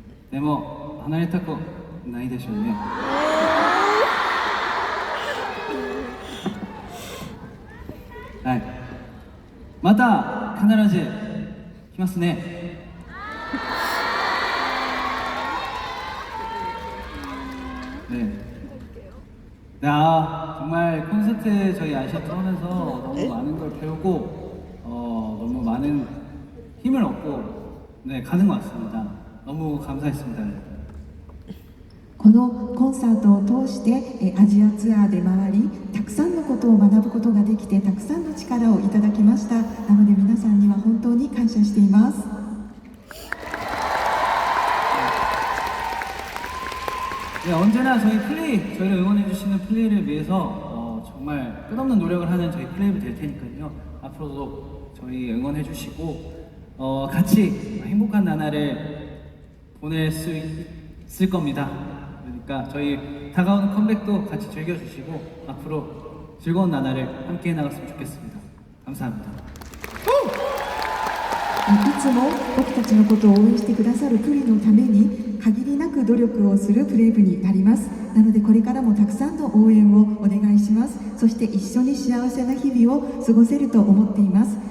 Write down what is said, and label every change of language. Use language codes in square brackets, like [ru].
[ja] でも離れたくないでしょうね。はい、また必ず来ますね。 [ko] 네, 정말 콘서트 저희 아시아 투어하면서 너무 많은 걸 배우고 너무 많은 힘을 얻고 가는 것 같습니다. 너무 감사했습니다. [ja] このコンサートを通してアジアツアーで回り、たくさんのことを学ぶことができて、たくさんの力をいただきました。なので皆さんには本当に感謝しています。 [ko] 네, 언제나 저희를 응원해주시는 플레이를 위해서 정말 끝없는 노력을 하는 저희 플레이브 될 테니까요. 앞으로도 저희 응원해주시고 같이 행복한 나날을 보낼 수 있을 겁니다. 그러니까 저희 다가오는 컴백도 같이 즐겨주시고 앞으로 즐거운 나날을 함께 해나갔으면 좋겠습니다. 감사합니다. [ja] いつも僕たちのことを応援してくださるプリのために限りなく努力をするプレイ部になります。なのでこれからもたくさんの応援をお願いします。そして一緒に幸せな日々を過ごせると思っています。